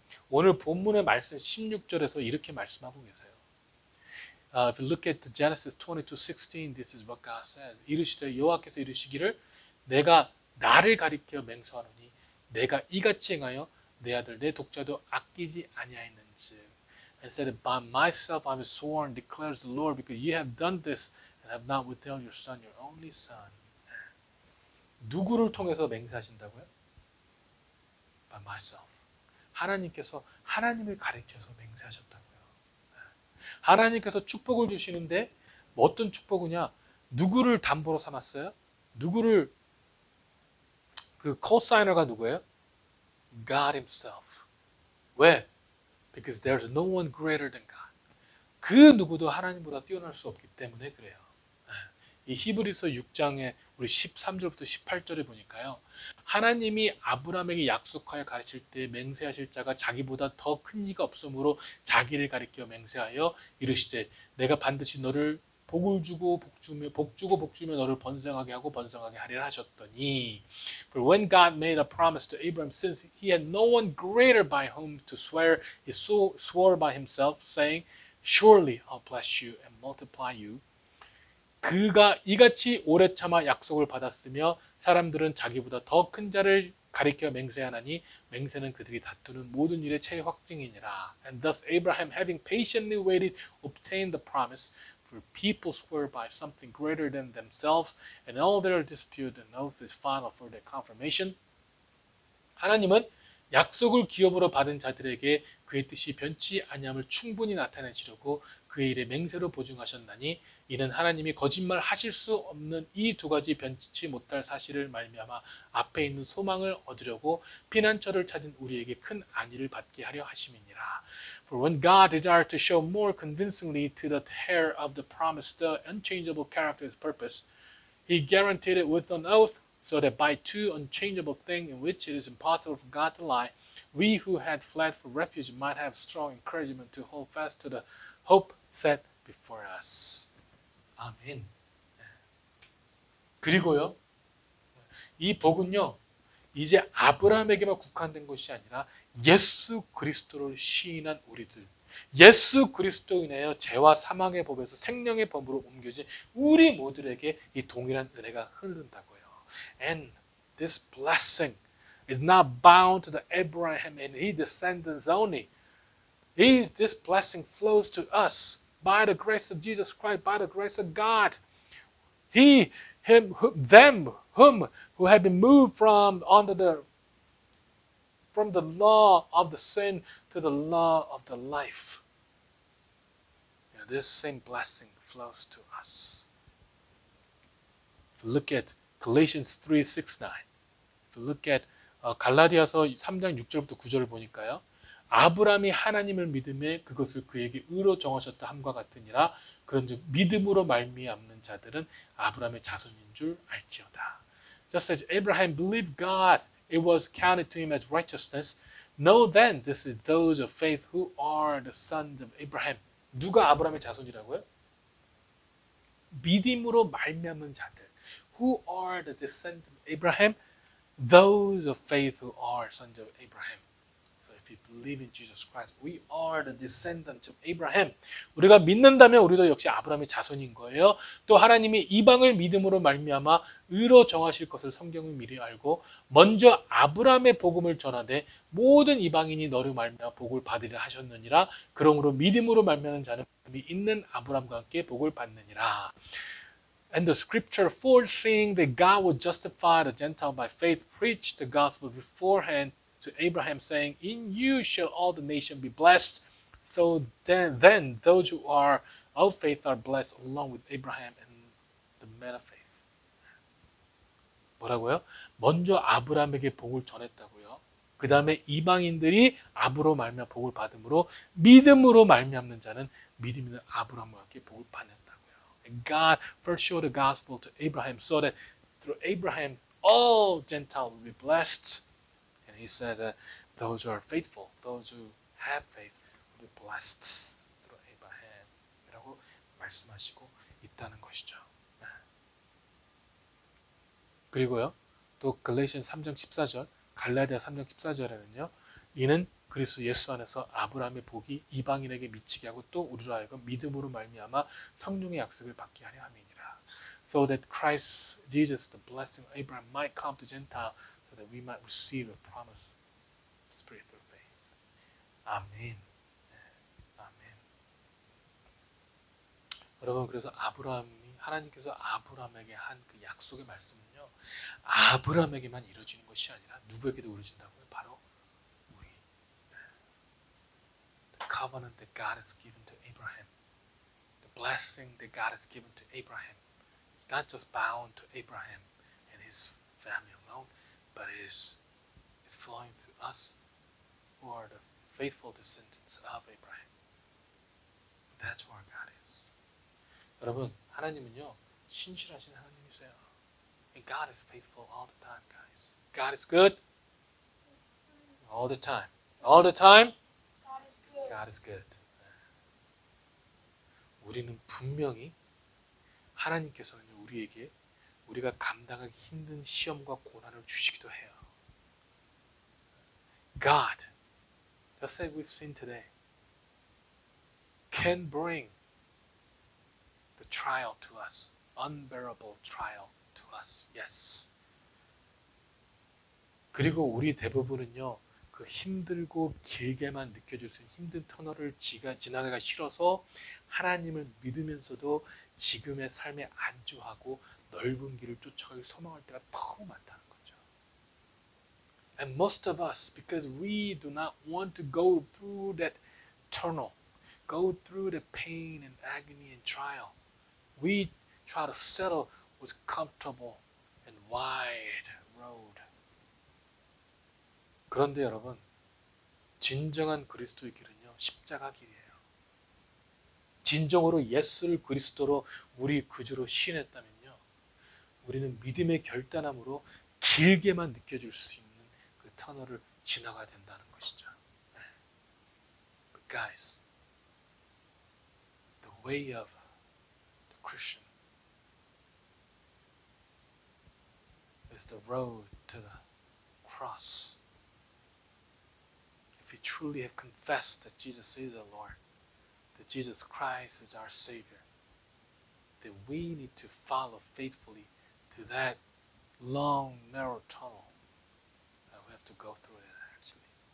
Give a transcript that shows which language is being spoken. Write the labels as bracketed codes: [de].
[ko] 오늘 본문의 말씀 16절에서 이렇게 말씀하고 계세요. [en] If you look at Genesis 22:16, this is what God says. [ko] 이르시되 여호와께서 이르시기를 내가 나를 가리켜 맹세하노니 내가 이같이 행하여 내 아들 내 독자도 아끼지 아니하였는즉. [en] And said, by myself I have sworn, declares the Lord, because you have done this and have not withheld your son, your only son. [ko] 누구를 통해서 맹세하신다고요? [en] By myself. [ko] 하나님께서 하나님을 가리켜서 맹세하셨다고요. 하나님께서 축복을 주시는데 어떤 축복이냐? 누구를 담보로 삼았어요? 누구를 그 코사이너가 누구예요? [en] God Himself. 왜? Because there's no one greater than God. [ko] 그 누구도 하나님보다 뛰어날 수 없기 때문에 그래요. 이 히브리서 6장에 우리 13절부터 18절에 보니까요. 하나님이 아브라함에게 약속하여 가르칠 때 맹세하실 자가 자기보다 더 큰 이가 없으므로 자기를 가리켜 맹세하여 이르시되 내가 반드시 너를 복을 주고 복주며 너를 번성하게 하고 번성하게 하리라 하셨더니 [en] For when God made a promise to Abraham, since he had no one greater by whom to swear, he swore by himself, saying, Surely I'll bless you and multiply you. [ko] 그가 이같이 오래 참아 약속을 받았으며 사람들은 자기보다 더 큰 자를 가리켜 맹세하나니 맹세는 그들이 다투는 모든 일의 최확증이니라. [en] And thus Abraham, having patiently waited, obtained the promise. For people swear by something greater than themselves, and all their dispute and oath is final for their confirmation. [ko] 하나님은 약속을 기업으로 받은 자들에게 그의 뜻이 변치 아니함을 충분히 나타내시려고 그의 일에 맹세로 보증하셨나니 이는 하나님이 거짓말 하실 수 없는 이 두 가지 변치 못할 사실을 말미암아 앞에 있는 소망을 얻으려고 피난처를 찾은 우리에게 큰 안위를 받게 하려 하심이니라. [en] For when God desired to show more convincingly to the heir of the promise the unchangeable character of his purpose, he guaranteed it with an oath, so that by two unchangeable things in which it is impossible for God to lie, we who had fled for refuge might have strong encouragement to hold fast to the hope set before us. [ko] 아멘. 그리고요, 이 복은요, 이제 아브라함에게만 국한된 것이 아니라 예수 그리스도를 시인한 우리들, 예수 그리스도로 인하여 죄와 사망의 법에서 생명의 법으로 옮겨진 우리 모두에게 이 동일한 은혜가 흐른다고요. [en] And this blessing is not bound to the Abraham and his descendants only. This blessing flows to us by the grace of Jesus Christ, by the grace of God. Them who have been moved from the law of the sin to the law of the life. This same blessing flows to us. If you look at Galatians 3:6-9, if you look at [ko] 갈라디아서 3장 6절부터 9절을 보니까요. 아브라함이 하나님을 믿음에 그것을 그에게 의로 정하셨다 함과 같으니라. 그런즉 믿음으로 말미암는 자들은 아브라함의 자손인 줄 알지어다. [en] Just as Abraham believed God, it was counted to him as righteousness. Know then, this is those of faith who are the sons of Abraham. [ko] 누가 아브라함의 자손이라고요? 믿음으로 말미암는 자들. [en] Who are the descendants of Abraham? Those of faith who are sons of Abraham. So if you believe in Jesus Christ, we are the descendants of Abraham. [ko] 우리가 믿는다면 우리도 역시 아브라함의 자손인 거예요. 또 하나님이 이방을 믿음으로 말미암아 의로 정하실 것을 성경은 미리 알고 먼저 아브라함의 복음을 전하되 모든 이방인이 너로 말미암아 복을 받으리라 하셨느니라. 그러므로 믿음으로 말미암는 자는 있는 아브라함과 함께 복을 받느니라. [en] And the scripture foreseeing that God would justify the Gentile by faith preached the gospel beforehand to Abraham, saying, in you shall all the nations be blessed. So then those who are of faith are blessed along with Abraham and the men of faith. [ko] 뭐라고요? 먼저 아브라함에게 복을 전했다고요. 그 다음에 이방인들이 아브로 말미암아 복을 받음으로 믿음으로 말미암는 자는 믿음 있는 아브라함과 함께 복을 받는다고요. [en] And God first showed the gospel to Abraham so that through Abraham all Gentiles will be blessed. And he said that those who are faithful, those who have faith will be blessed through Abraham. [ko] 이라고 말씀하시고 있다는 것이죠. 그리고요, 또 갈라디아 3장 14절, 갈라디아 3장 14절에는요, 이는 그리스도 예수 안에서 아브라함의 복이 이방인에게 미치게 하고 또 우리로 하여금 믿음으로 말미암아 성령의 약속을 받게 하려 함이니라. [en] So that Christ Jesus, the blessing of Abraham, might come to Gentile, so that we might receive the promise of Spirit through faith. [ko] 아멘. 아멘. 여러분, 그래서 하나님께서 아브라함에게 한 그 약속의 말씀은요, 아브라함에게만 이루어지는 것이 아니라 누구에게도 이루어진다고요? 바로 우리. [en] The covenant that God has given to Abraham, the blessing that God has given to Abraham, it's not just bound to Abraham and his family alone, but it's flowing through us who are the faithful descendants of Abraham. That's who our God is. [ko] 여러분, 하나님은요, 신실하신 하나님이세요. [en] And God is faithful all the time, guys. God is good all the time. All the time, God is good. [ko] 우리는 분명히 하나님께서는 우리에게 우리가 감당하기 힘든 시험과 고난을 주시기도 해요. [en] God, just as we've seen today, can bring the trial to us, unbearable trial to us. Yes. [ko] 그리고 우리 대부분은요, 그 힘들고 길게만 느껴질 수 있는 힘든 터널을 지나가기가 싫어서 하나님을 믿으면서도 지금의 삶에 안주하고 넓은 길을 쫓아가기 소망할 때가 너무 많다는 거죠. [en] And most of us, because we do not want to go through that tunnel, go through the pain and agony and trial, We try to settle with comfortable and wide road. [ko] 그런데 여러분, 진정한 그리스도의 길은요, 십자가 길이에요. 진정으로 예수를 그리스도로 우리 구주로 시인했다면요, 우리는 믿음의 결단함으로 길게만 느껴질 수 있는 그 터널을 지나가야 된다는 것이죠. [en] But guys, the way of the Christian is the road to the cross. If we truly have confessed that Jesus is our Lord, that Jesus Christ is our Savior, then we need to follow faithfully to that long, narrow tunnel that we have to go through it actually.